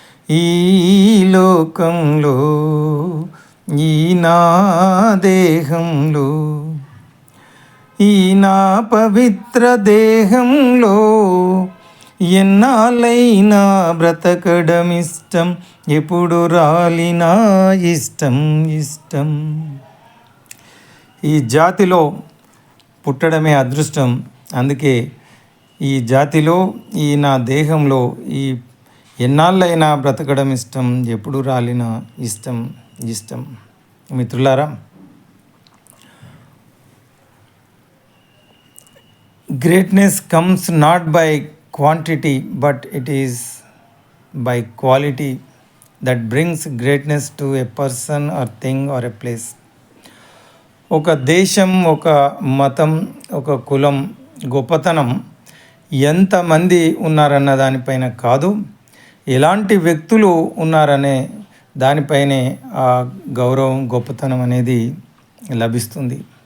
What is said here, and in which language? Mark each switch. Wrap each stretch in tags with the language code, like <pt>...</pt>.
<te>ఈ లోకంలో ఈ నా దేహంలో ఈ నా పవిత్ర దేహంలో ఎన్నాళ్ళైనా బ్రతకడమిష్టం, ఎప్పుడు రాలినా ఇష్టం ఇష్టం. ఈ జాతిలో పుట్టడమే అదృష్టం. అందుకే ఈ జాతిలో ఈ నా దేహంలో ఈ ఎన్నాళ్ళైనా బ్రతకడం ఇష్టం, ఎప్పుడు రాలినా ఇష్టం ఇష్టం. మిత్రులారా,</te> <en>greatness comes not by quantity but it is by quality that brings greatness to a person or thing or a place.</en> <te>ఒక దేశం, ఒక మతం, ఒక కులం గొప్పతనం ఎంతమంది ఉన్నారన్న దానిపైన కాదు, ఎలాంటి వ్యక్తులు ఉన్నారనే దానిపైనే ఆ గౌరవం, గొప్పతనం అనేది లభిస్తుంది.</te>